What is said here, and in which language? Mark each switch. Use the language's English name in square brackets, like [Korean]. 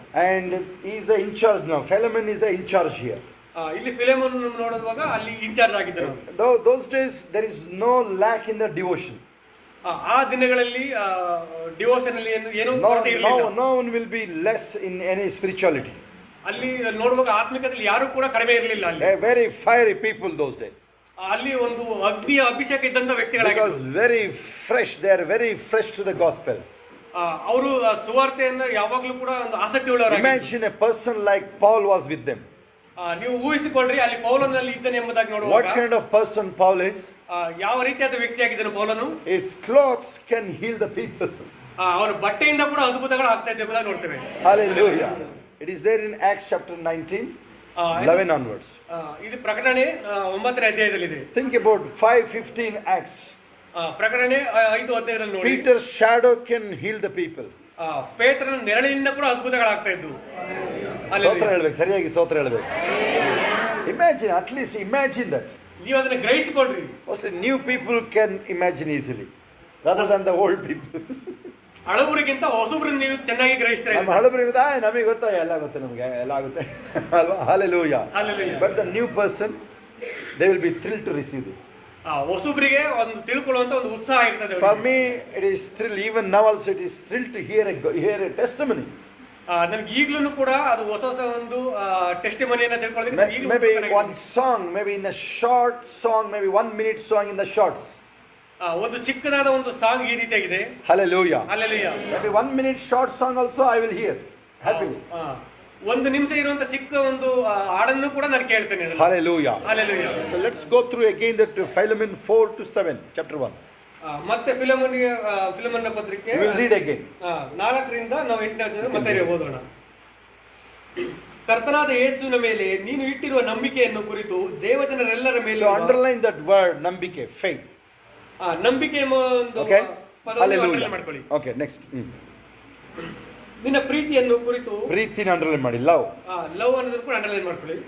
[English] And he is the in charge now. Philemon is the in charge here. [Kannada] ಇಲ್ಲಿ ಫಿಲೆಮೋನ್ ನೋಡುವಾಗ ಅಲ್ಲಿ incharge ಆಗಿದ್ದರು. [English] Those days there is no lack in the devotion. [Kannada] ಆ ದಿನಗಳಲ್ಲಿ devotion ಅಲ್ಲಿ ಏನೂ ಕೊರತೆ ಇರಲಿಲ್ಲ. [English] No one will be less in any spirituality. [Kannada] ಅಲ್ಲಿ ನೋಡುವಾಗ ಆತ್ಮಿಕತೆಯಲ್ಲಿ ಯಾರು ಕೂಡ ಕಡಿಮೆ ಇರಲಿಲ್ಲ. ಅಲ್ಲಿ [English] very fiery people those days. [Kannada] ಅಲ್ಲಿ ಒಂದು ಅಗ್ನಿಯ ಅಭಿಷೇಕ ಇದ್ದಂತ ವ್ಯಕ್ತಿಗಳಾಗಿದ್ದರು. [English] Because very fresh, they are very fresh to the gospel. [Kannada] ಅವರು ಸುವಾರ್ತೆಯಿಂದ ಯಾವಾಗಲೂ ಕೂಡ ಒಂದು ಆಸಕ್ತಿ ಉಳ್ಳವರಾಗಿದ್ದರು. [English] Imagine a person like Paul was with them. [Kannada] ನೀವು ಊಹಿಸಿಕೊಳ್ಳ್ರಿ ಅಲ್ಲಿ ಪೌಲನಲ್ಲಿ ಇದ್ದಾನೆ ಎಂಬುದಾಗಿ ನೋಡುವಾಗ [English] What kind of person Paul is? [Kannada] ಯಾವ ರೀತಿಯಾದ ವ್ಯಕ್ತಿಯಾಗಿದ್ದಾನೆ ಪೌಲನು. [English] His clothes can heal the people. [Kannada] ಅವರ ಬಟ್ಟೆಯಿಂದ ಕೂಡ ಅದ್ಭುತಗಳು ಆಗ್ತಾ ಇದೆ ಎಂಬುದಾಗಿ ನೋಡ್ತೇವೆ. [English] Hallelujah. It is there in Acts chapter 19, 11 onwards. [Kannada] ಇದು ಪ್ರಕಟಣೆ 9ನೇ ಅಧ್ಯಾಯದಲ್ಲಿದೆ. [English] Think about 5:15 Acts. [Kannada] ಪ್ರಕಟಣೆ 5:15 ನೋಡಿ. [English] Peter's shadow can heal the people. [Kannada] ಪೇತ್ರನ ನೆರಳಿನಿಂದ ಕೂಡ ಅದ್ಭುತಗಳಾಗ್ತಾ ಇದ್ದು. ಸ್ತೋತ್ರ ಹೇಳ್ಬೇಕು, ಸರಿಯಾಗಿ ಸ್ತೋತ್ರ ಹೇಳ್ಬೇಕು. [English] Imagine, at least imagine that. [Kannada] ನೀವು ಅದನ್ನ ಗ್ರಹಿಸಿಕೊಳ್ಳ್ರಿ. [English] Mostly new people can imagine easily rather than the old people. [Kannada] ಹಳಬರಿಗಿಂತ ಹೊಸಬ್ರನ್ನ ನೀವು ಚೆನ್ನಾಗಿ ಗ್ರಹಿಸ್ತೀರಾ. ನಮ್ಮ ಹಳಬರಿಗೆ ನಮಗೆ ಗೊತ್ತಾ, ಎಲ್ಲ ಗೊತ್ತೆ, ನಮಗೆ ಎಲ್ಲ ಆಗುತ್ತೆ ಅಲ್ವಾ? [English] Hallelujah. Hallelujah. But the new person, they will be thrilled to receive this. [Kannada] ಹೊಸಬ್ರಿಗೆ ಒಂದು ತಿಳ್ಕೊಳ್ಳುವಂತ ಒಂದು ಉತ್ಸಾಹ ಇರ್ತದೆ. [English] For me it is thrill, even now also it is thrill to hear a testimony. [Kannada] ನನಗೆ ಈಗಲೂ ಕೂಡ ಅದು ಹೊಸ ಒಂದು ಟೆಸ್ಟಿಮನಿಯನ್ನ ತಿಳ್ಕೊಳ್ಳೋದಕ್ಕೆ [English] maybe one song, maybe in a short song, maybe 1 minute song in the shorts. [Kannada] ಒಂದು ಚಿಕ್ಕದಾದ ಒಂದು ಸಾಂಗ್ ಈ ರೀತಿಯಾಗಿದೆ. [English] Hallelujah. Hallelujah. Maybe 1 minute short song also I will hear happily. [Kannada] 1 ನಿಮಿಷ ಇರುವಂತ ಚಿಕ್ಕ ಒಂದು ಹಾಡನ್ನು ಕೂಡ ನಾನು ಕೇಳ್ತೇನೆ. [English] Hallelujah. Hallelujah. So let's go through again that Philemon 4 to 7, chapter 1. [Kannada] ಮತ್ತೆ ಫಿಲೆಮೋನ್ನ ಪತ್ರಿಕೆ [English] We will read again. [Kannada] 4ರಿಂದ ನಾವು 8ನೇ ವಚನ ಮತ್ತೆ ಓದೋಣ. ಕರ್ತನಾದ ಯೇಸುವಿನ ಮೇಲೆ ನೀನು ಇಟ್ಟಿರುವ ನಂಬಿಕೆಯನ್ನು ಕುರಿತು ದೇವಜನರೆಲ್ಲರ ಮೇಲೆ. [English] So underline that word ನಂಬಿಕೆ, faith. [Kannada] ನಂಬಿಕೆ ಎಂಬ ಒಂದು ಪದವನ್ನು ಅಂಡರ್ಲೈನ್ ಮಾಡ್ಕೊಳ್ಳಿ. [English] Okay, next. [Kannada] ನಿನ್ನ ಪ್ರೀತಿಯನ್ನು ಕುರಿತು. ಪ್ರೀತಿನ ಅಂಡರ್ಲೈನ್ ಮಾಡಿ, ಲವ್. ಲವ್ ಅನ್ನೋದನ್ನು ಕೂಡ ಅಂಡರ್ಲೈನ್ ಮಾಡ್ಕೊಳ್ಳಿ.